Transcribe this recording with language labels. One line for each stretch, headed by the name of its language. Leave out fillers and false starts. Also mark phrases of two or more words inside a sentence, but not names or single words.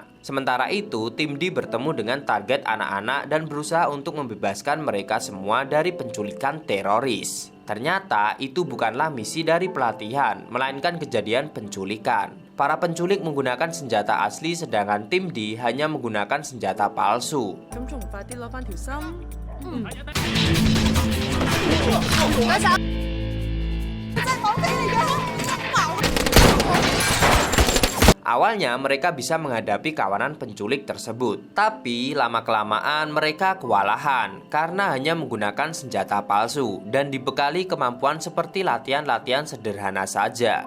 Indonesian: Sementara itu, tim D bertemu dengan target anak-anak dan berusaha untuk membebaskan mereka semua dari penculikan teroris. Ternyata itu bukanlah misi dari pelatihan, melainkan kejadian penculikan. Para penculik menggunakan senjata asli sedangkan tim D hanya menggunakan senjata palsu.
Cantonese: 咁仲唔快啲攞翻條心？
Indonesian: Awalnya mereka bisa menghadapi kawanan penculik tersebut, tapi lama-kelamaan mereka kewalahan karena hanya menggunakan senjata palsu dan dibekali kemampuan seperti latihan-latihan sederhana saja.